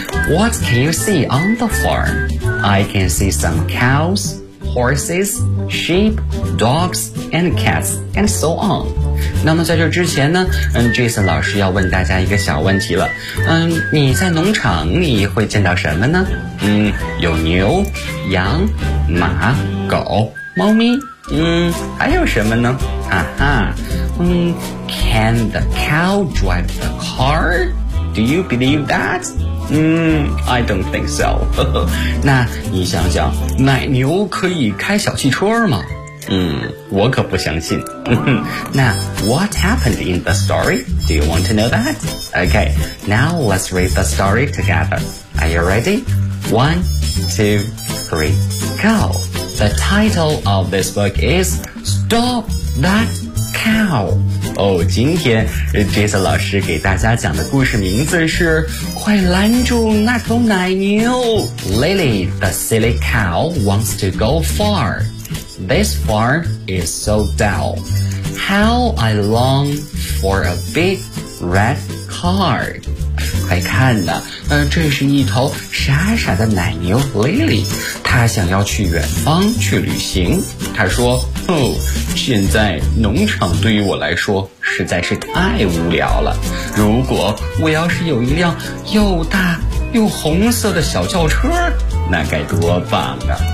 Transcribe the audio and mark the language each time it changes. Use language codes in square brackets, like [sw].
[en] What can you see on the farm? I can see some cows,horses, sheep, dogs, and cats, and so on. [zh] 那么在这之前呢，Jason 老师要问大家一个小问题了。你在农场你会见到什么呢？有牛、羊、马、狗、猫咪。还有什么呢？ [en] Can the cow drive the car? Do you believe that? I don't think so. [zh] 那你想想，奶牛可以开小汽车吗？我可不相信。那 [en] what happened in the story? Do you want to know that? Okay, now let's read the story together. Are you ready? 1, 2, 3, go! The title of this book is Stop That Cow. [zh] 今天 Jason 老师给大家讲的故事名字是快拦住那头奶牛。 [en] Lily, the silly cow, wants to go far. This farm is so dull. How I long for a big red car. [zh] 快看呐、这是一头傻傻的奶牛 Lily, 她想要去远方去旅行。她说现在农场对于我来说实在是太无聊了。如果我要是有一辆又大又红色的小轿车，那该多棒啊！